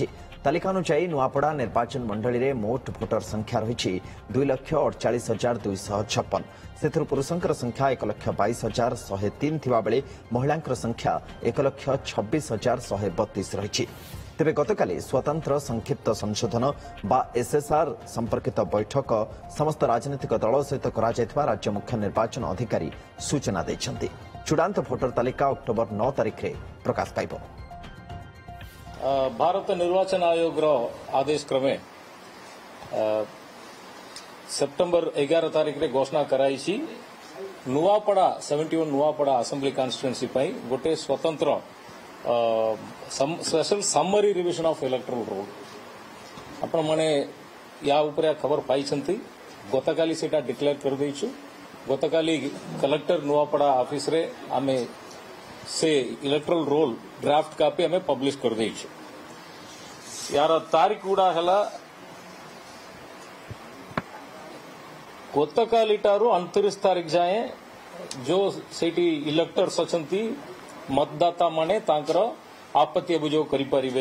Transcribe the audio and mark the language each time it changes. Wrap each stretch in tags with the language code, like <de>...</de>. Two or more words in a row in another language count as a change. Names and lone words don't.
<or>ତାଲିକା ଅନୁସାରେ ନୂଆପଡ଼ା ନିର୍ବାଚନ ମଣ୍ଡଳୀ ରେ ମୋଟ ଭୋଟର ସଂଖ୍ୟା ରହି 2,48,256। ସେଥିରେ ପୁରୁଷଙ୍କ ସଂଖ୍ୟା 1,22,103 ଥିବା ବେଳେ ମହିଳାଙ୍କର ସଂଖ୍ୟା 1,26,132 ରହି। ତେବେ ଗତକାଲି ସ୍ୱତନ୍ତ୍ର ସଂକ୍ଷିପ୍ତ ସଂଶୋଧନ ବା ଏସଏସଆର ସମ୍ପର୍କିତ ବୈଠକ ସମସ୍ତ ରାଜନୈତିକ ଦଳ ସହିତ କରା ଯାଇଥିବା ରାଜ୍ୟ ମୁଖ୍ୟ ନିର୍ବାଚନ ଅଧିକାରୀ ସୂଚନା ଦେଇଛନ୍ତି। ଚୂଡ଼ାନ୍ତ ଭୋଟର ତାଲିକା ଅକ୍ଟୋବର 9 ତାରିଖ ରେ ପ୍ରକାଶ ପାଇବ। ଭାରତ ନିର୍ବାଚନ ଆୟୋଗ ଆଦେଶ କ୍ରମେ ସେପ୍ଟେମ୍ବର 11 ତାରିଖ ରେ ଘୋଷଣା କରାଇ ନୂଆପଡ଼ା 71 ନୂଆପଡ଼ା</or> <en>assembly constituency</en> <or>ଗୋଟେ ସ୍ୱତନ୍ତ୍ର</or> <en>special summary revision of electoral roll</en> <or>ଆପଣ ମାନେ ଯା ଉପରେ ଖବର ପାଇ ଗତକାଲି ସେଟା ଡିକ୍ଲେୟାର କରି ଦେଇଛୁ। ଗତକାଲି କଲେକ୍ଟର ନୂଆପଡ଼ା ଅଫିସ ରେ ଆମେ ସେ</or> <en>electoral roll draft copy</en> <or>ଆମେ ପବ୍ଲିଶ କରି ଦେଇଛୁ। ଯାର ତାରିଖ ଗୁଡ଼ା ହେଲା ଗତକାଲିଠାରୁ 29 ତାରିଖ ଯାଏ ଯୋ ସେଠି ଇଲେକ୍ଟର୍ସ ଅଛନ୍ତି ମତଦାତା ମାନେ ତାଙ୍କର ଆପତ୍ତି ଅଭିଯୋଗ କରି ପାରିବେ।</or>